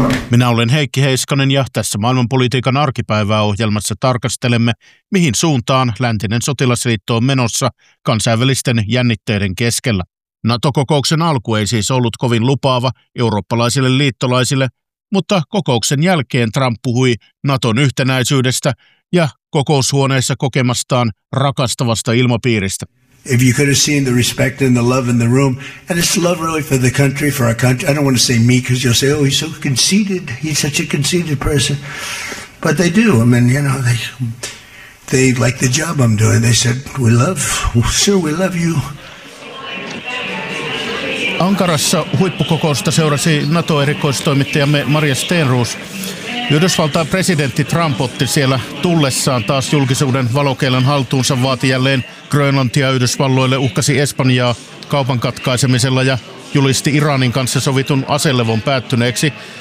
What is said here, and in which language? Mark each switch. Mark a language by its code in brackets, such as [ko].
[fi] Minä olen Heikki Heiskanen ja tässä maailmanpolitiikan arkipäivää ohjelmassa tarkastelemme, mihin suuntaan läntinen sotilasliitto on menossa kansainvälisten jännitteiden keskellä. NATO-kokouksen alku ei siis ollut kovin lupaava eurooppalaisille liittolaisille, mutta kokouksen jälkeen Trump puhui NATOn yhtenäisyydestä ja kokoushuoneessa kokemastaan rakastavasta ilmapiiristä. [en] If you could have seen the respect and the love in the room, and it's love really for the country, for our country. I don't want to say me, because you'll say, oh, he's so conceited. He's such a conceited person. But they do. I mean, you know, they like the job I'm doing. They said, we love, sir, we love you. [fi] Ankarassa huippukokousta seurasi NATO-erikoistoimittajamme Maria Stenroos. Yhdysvaltain presidentti Trump otti siellä tullessaan taas julkisuuden valokeilan haltuunsa, vaati jälleen Grönlantia Yhdysvalloille, uhkasi Espanjaa kaupan katkaisemisella ja julisti Iranin kanssa sovitun aselevon päättyneeksi.